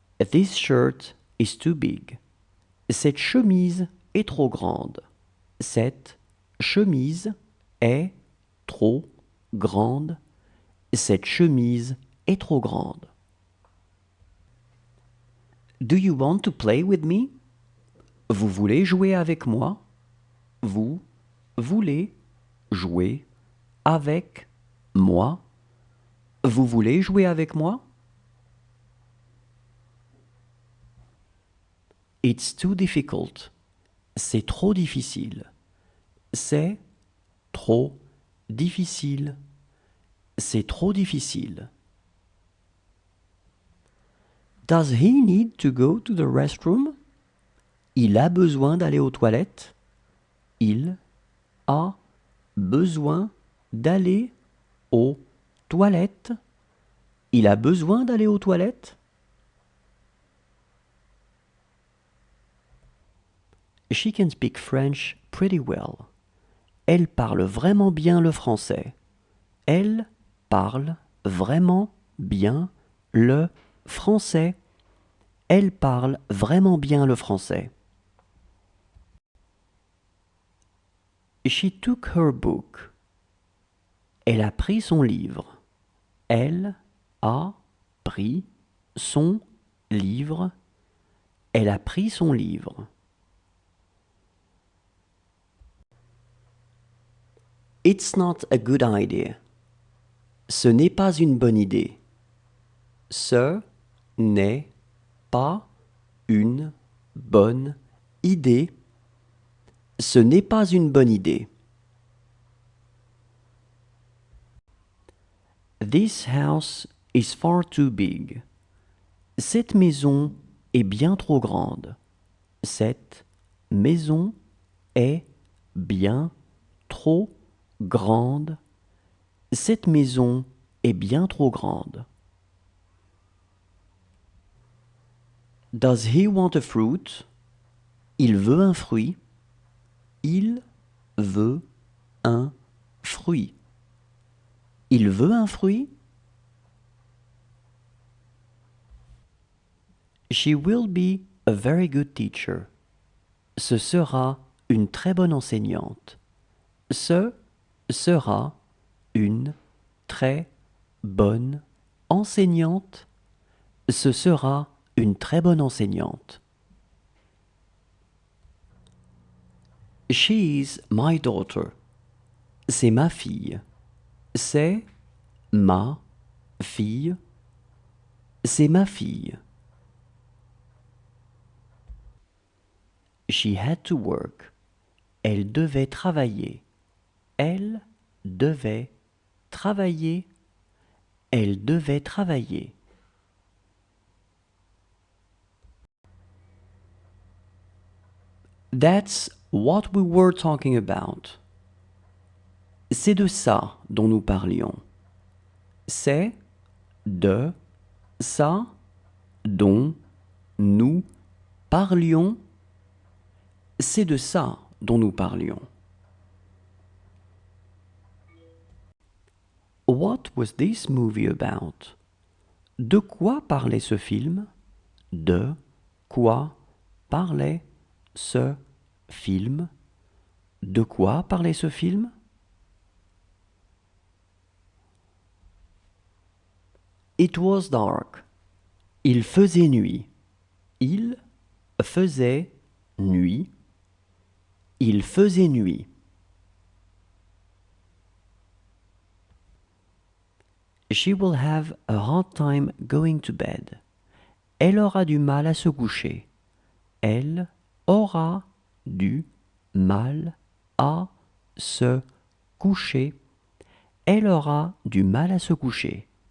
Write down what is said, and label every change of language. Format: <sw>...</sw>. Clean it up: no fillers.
<en>This shirt is too big.</en> <fr>Cette chemise est trop grande. Cette chemise est trop grande. Cette chemise est trop grande.</fr> <en>Do you want to play with me?</en> <fr>Vous voulez jouer avec moi? Vous voulez jouer avec moi? Vous voulez jouer avec moi?</fr> <en>It's too difficult.</en> <fr>C'est trop difficile. C'est trop difficile. C'est trop difficile.</fr> <en>Does he need to go to the restroom?</en> <fr>Il a besoin d'aller aux toilettes. Il a besoin d'aller aux toilettes. Il a besoin d'aller aux toilettes.</fr> <en>She can speak French pretty well.</en> <fr>Elle parle vraiment bien le français. Elle parle vraiment bien le français. Elle parle vraiment bien le français.</fr> <en>She took her book.</en> <fr>Elle a pris son livre. Elle a pris son livre. Elle a pris son livre.</fr> <en>It's not a good idea.</en> <fr>Ce n'est pas une bonne idée. Ce n'est pas une bonne idée. Ce n'est pas une bonne idée.</fr> <en>This house is far too big.</en> <fr>Cette maison est bien trop grande. Cette maison est bien trop grande. Cette maison est bien trop grande.</fr> <en>Does he want a fruit?</en> <fr>Il veut un fruit. Il veut un fruit. Il veut un fruit?</fr> <en>She will be a very good teacher.</en> <fr>Ce sera une très bonne enseignante. Ce sera une très bonne enseignante. Ce sera une très bonne enseignante.</fr> <en>She is my daughter.</en> <fr>C'est ma fille. C'est ma fille. C'est ma fille.</fr> <en>She had to work.</en> <fr>Elle devait travailler. Elle devait travailler. Elle devait travailler.</fr> <en>That's what we were talking about.</en> <fr>C'est de ça dont nous parlions. C'est de ça dont nous parlions. C'est de ça dont nous parlions.</fr> <en>What was this movie about?</en> <fr>De quoi parlait ce film? De quoi parlait ce film? De quoi parlait ce film?</fr> <en>It was dark.</en> <fr>Il faisait nuit. Il faisait nuit. Il faisait nuit.</fr> <en>She will have a hard time going to bed.</en> <fr>Elle aura du mal à se coucher. Elle aura du mal à se coucher. Elle aura du mal à se coucher.</fr>